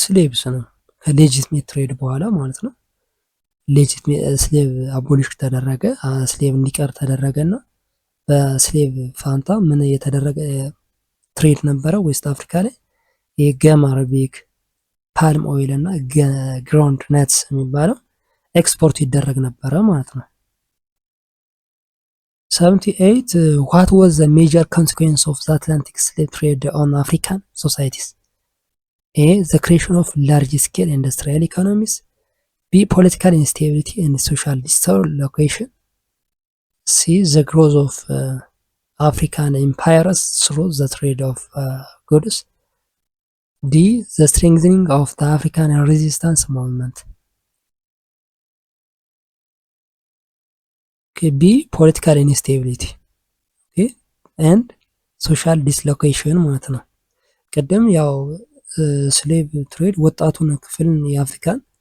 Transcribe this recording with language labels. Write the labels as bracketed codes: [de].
[am] Slaves ነው ከሌጂትሜት ትሬድ በኋላ ማለት ነው። ሌጂትሜት ስሌቭ አቦሊሽ ተደረገ፣ ስሌቭ እንዲቀር ተደረገና በስሌቭ ፋንታ ምን የተደረገ ትሬድ ነበረ ዌስት አፍሪካ ላይ የገም አረቢክ፣ ፓልም ኦይል እና ግራውንድ ነትስ የሚባለው ኤክስፖርት ይደረግ ነበረ ማለት ነው። 78 [en] what was the major consequence of the Atlantic slave trade on African societies? A. The creation of large scale industrial economies. B. Political instability and social dislocation. C. The growth of African empires through the trade of goods. D. The strengthening of the African resistance movement. Okay, B. Political instability. Okay, and social dislocation [am] ማለት ነው። ቀደም ያው ስሌቭ ትሬድ ወጣቱን ክፍልን የአፍሪካን